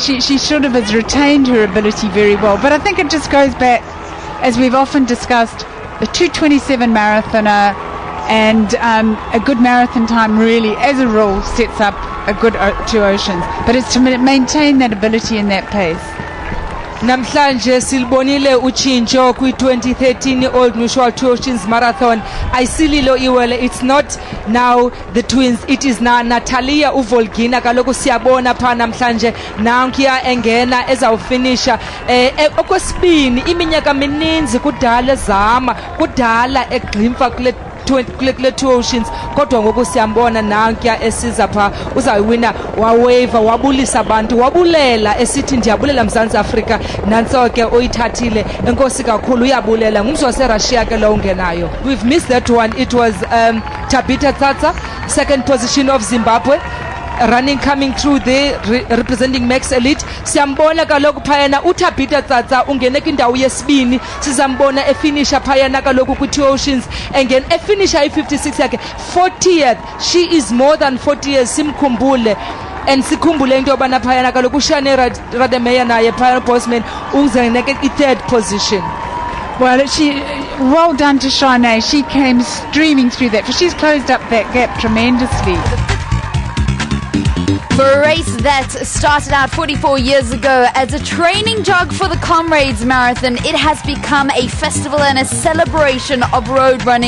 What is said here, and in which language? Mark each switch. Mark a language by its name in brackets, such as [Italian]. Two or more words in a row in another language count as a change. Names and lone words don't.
[English] She should have retained her ability very well. But I think it just goes back, as we've often discussed, the 2:27 marathoner, and a good marathon time really, as a rule, sets up a good Two Oceans. But it's to maintain that ability and that pace. [Xhosa] Namhlanje silibonile uchincho kwi-2013 Old Mutual Two Oceans Marathon. Ayisililo iwele. [English] It's not now the twins, it is now Natalia uVolgina. [Xhosa] Kaloku siyabona pha namhlanje nankuya engena ezawufinisha okwesibini iminyaka mininzi kudala ezama kudala eglimfa kule Two Oceans, kodwa ngoku siyambona nankuya esiza pha uzayiwina waweva wabulisa abantu wabulela esithi ndiyabulela Mzantsi Afrika nantso ke oyithathile enkosi kakhulu uyabulela ngumzi waseRussia ke lo ungenayo. [English] We've missed that one. It was Tabitha Tsatsa, second position of Zimbabwe, running coming through there representing Max Elite. [Xhosa] Siyambona kaloku phayana uThabitha Tsatsa ungene kwindawo yesibini, sizambona efinisha phayana kaloku kwi-Two Oceans, engene efinisha i-56 yakhe 40th. [English] She is more than 40 years, simkhumbule. [Xhosa] And sikhumbule into yobana phayana kaloku uShane Rademeyer naye phayana Bosman uzeneke i- [English] 3rd position. Well, well done to Shane. She came streaming through that. She's closed up that gap tremendously. For a race that started out 44 years ago as a training jog for the Comrades Marathon, it has become a festival and a celebration of road running.